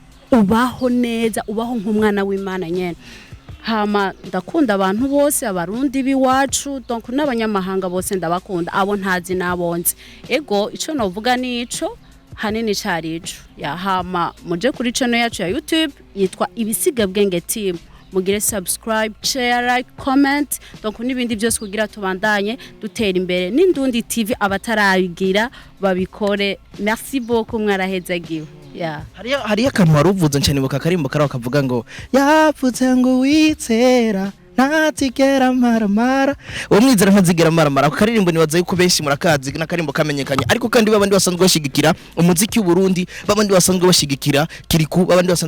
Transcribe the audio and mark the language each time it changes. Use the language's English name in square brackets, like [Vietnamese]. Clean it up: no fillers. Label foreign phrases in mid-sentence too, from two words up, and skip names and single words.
[Rundi] ubaho neza ubaho nk'umwana w'Imana nyene hama ndakunda abantu bose abarundi biwacu donc n'abanyamahanga bose ndabakunda abo ntazi nabonze ego ico novuga nico hanini carico ya hama muje kuri channel yacu ya YouTube yitwa Ibisigabwenge team mugire [English] subscribe share like comment [Rundi] donc nibindi byose kugira tubandanye dutera imbere n'indundi TV abatarabigira babikore [French] merci beaucoup [Rundi] mwarahezagiwe yeah. Hariya akantu waruvuze cyane mu kakarimbo karaho kavuga ngo yapfutse ngo witera natigera maramara uwo mwizera ntazigera maramara ako karirimbo nibaza yuko benshi murakazi n'akarimbo kamenyekanye ariko kandi babandi basanzwe bashigikira umuziki w'u Burundi babandi basanzwe bashigikira kiriku babandi basanzwe